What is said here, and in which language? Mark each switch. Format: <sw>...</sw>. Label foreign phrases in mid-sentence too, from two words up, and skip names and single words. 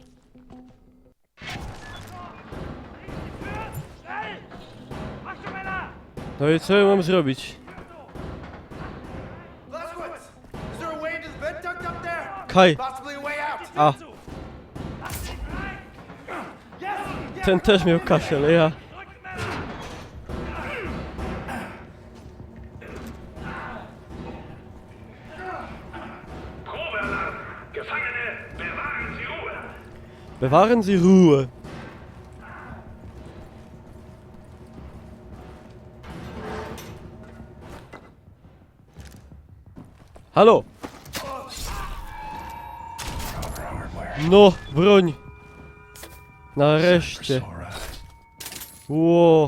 <pl>No i co ja mam zrobić?</pl> <en>Blazkowicz, is there a way into the vent duct up there? Kaj. Possibly a way out. A.</en> <pl>Ten też miał kaszel, ja.</pl> <de>Probealarm! Gefangene, bewahren Sie Ruhe! Bewahren Sie Ruhe.</de> <pl>Halo! No, broń! Nareszcie. Ło!</pl>